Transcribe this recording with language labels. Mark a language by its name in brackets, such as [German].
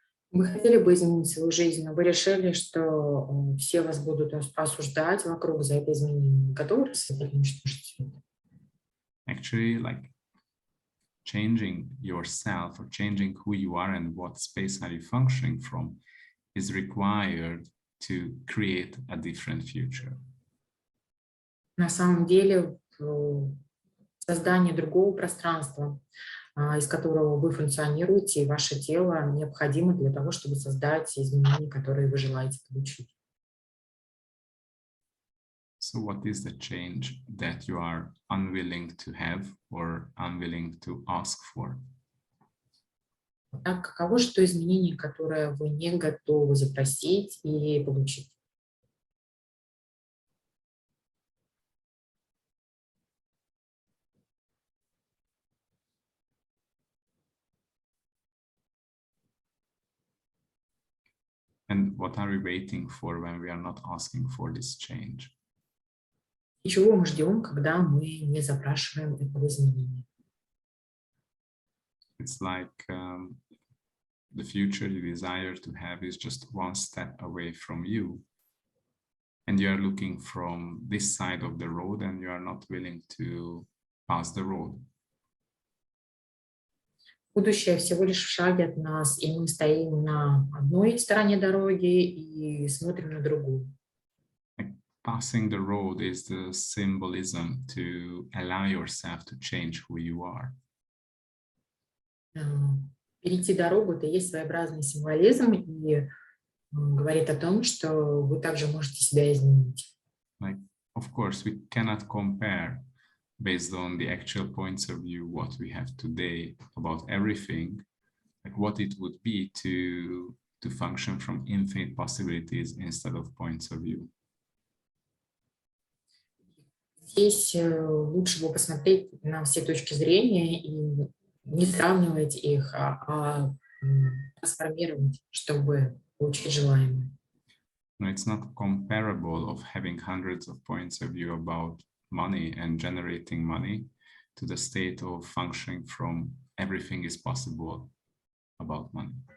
[Russian] Вы хотели бы изменить свою жизнь, но вы решили, что все вас будут осуждать вокруг за это изменение. Готовы рассмотреть и уничтожить всё это? [English] Actually, like changing yourself or changing who you are and what space are you functioning from is required to create a different future. [Russian] На самом деле, создание другого пространства, из которого вы функционируете, и ваше тело необходимо для того, чтобы создать изменения, которые вы желаете получить. [English] So what is the change that you are unwilling to have or unwilling to ask for? [Russian] Так, каково же то изменение, которое вы не готовы запросить и получить? [English] And what are we waiting for when we are not asking for this change? [Russian] И чего мы ждем, когда мы не запрашиваем этого изменения? [English] It's like the future you desire to have is just one step away from you. And you are looking from this side of the road and you are not willing to pass the road. [Russian] Будущее всего лишь в шаге от нас, и мы стоим на одной стороне дороги и смотрим на другую. [English] Passing the road is the symbolism to allow yourself to change who you are. [Russian] Перейти дорогу – это и есть своеобразный символизм и говорит о том, что вы также можете себя изменить. [English] Like, of course, we cannot compare based on the actual points of view what we have today about everything, like what it would be to function from infinite possibilities instead of points of view. [Russian] Здесь лучше бы посмотреть на все точки зрения и не сравнивать их, а трансформировать, чтобы получить желаемое. [English] No, it's not comparable of having hundreds of points of view about money and generating money to the state of functioning from everything is possible about money.